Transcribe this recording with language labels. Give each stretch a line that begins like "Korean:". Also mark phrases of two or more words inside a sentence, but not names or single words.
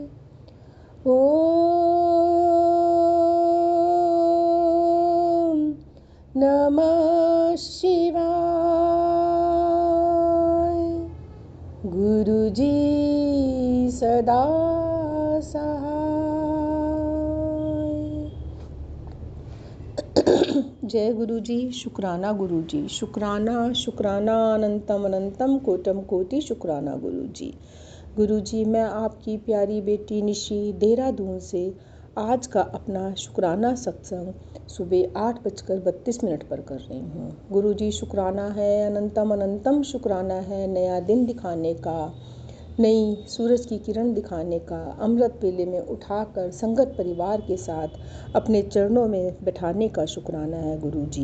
Hindi: ओम नमः शिवाय, गुरु जी सदा सहाय। जय गुरु जी, शुक्राना गुरु जी, शुक्राना शुक्राना अनंतम अनंतम कोटम कोटि शुक्राना गुरु जी। गुरु जी, मैं आपकी प्यारी बेटी निशी देहरादून से आज का अपना शुक्राना सत्संग सुबह 8:32 पर कर रही हूँ। गुरु जी, शुक्राना है, अनंतम अनंतम शुक्राना है नया दिन दिखाने का, नई सूरज की किरण दिखाने का, अमृत वेले में उठाकर संगत परिवार के साथ अपने चरणों में बैठाने का शुक्राना है गुरु जी।